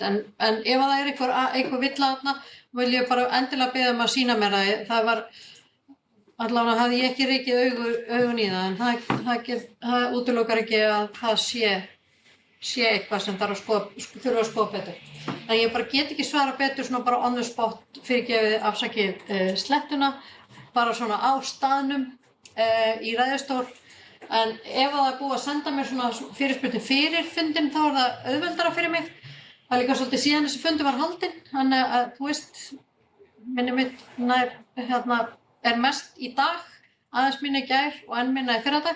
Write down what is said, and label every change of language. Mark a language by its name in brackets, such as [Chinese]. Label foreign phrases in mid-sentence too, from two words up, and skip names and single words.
[Icelandic] En ef það er einhver villa þarna, vil ég bara endilega biðja að sýna mér að það var, allavega hafði ég ekki rekið augun í það, en það útilokar ekki að það sé eitthvað sem þurfa að skoða betur. En ég bara get ekki svara betur svona bara [English] on the spot, [Icelandic] fyrirgefið afsakið slettuna, bara svona á staðnum í ræðustól. En ef það er búið að senda mér svona fyrirspurnir fyrir fundinn, þá er það auðveldara fyrir mig. Það er líka svolítið síðan þessi fundur var haldinn, þannig að minni mitt er mest í dag, aðeins minni í gær og enn minna í fyrradag.